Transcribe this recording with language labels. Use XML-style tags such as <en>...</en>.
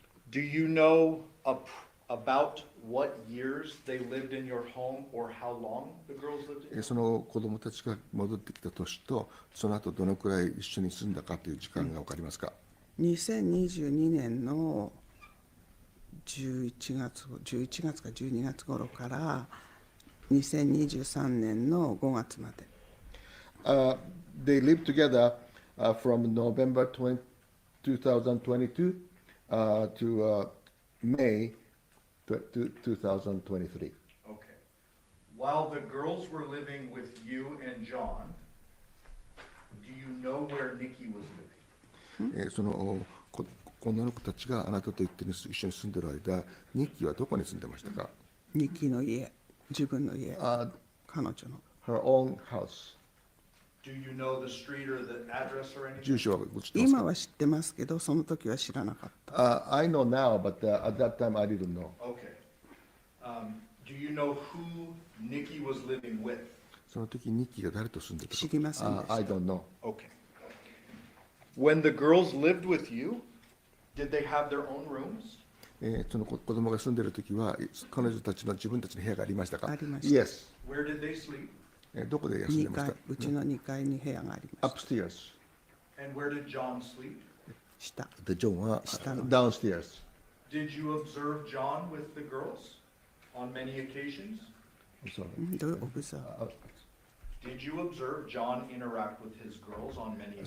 <en>Do you know about what years they lived in your home or how long the girls lived in?</en> <ja>その子供たちが戻ってきた年と、その後どのくらい一緒に住んだかという時間が分かりますか 2022年の11月か12月頃から2023年の5月まで。</ja> <en>They lived together from November 2022 to May 2023. Okay. While the girls were living with you and John, do you know where Nikki was living?</en> <ja>その女の子たちがあなたと一緒に住んでる間、ニッキーはどこに住んでましたか？ニッキーの家、自分の家、彼女の。</ja> <en>Her own house. Do you know the street or the address or anything?</en> <ja>住所は知ってますか？今は知ってますけど、その時は知らなかった。</ja> <en>I know now, but at that time I didn't know. Okay. Do you know who Nikki was living with?</en> <ja>その時ニッキーが誰と住んでたか？知りませんでした。</ja> <en>I don't know. Okay. When the girls lived with you, did they have their own rooms?</en> <ja>その子供が住んでる時は彼女たちの自分たちの部屋がありましたか？ありました。</ja> <en>Yes. Where did they sleep?</en> <ja>どこで休んでました？うちの2階に部屋がありました。</ja> <en>Upstairs. And where did John sleep?</en> <ja>下。で、ジョンは下の。</ja> <en>downstairs. Did you observe John with the girls on many occasions? Sorry.</en> <ja>どういうオブザー？</ja> <en>Did you observe John interact with his girls on many</en>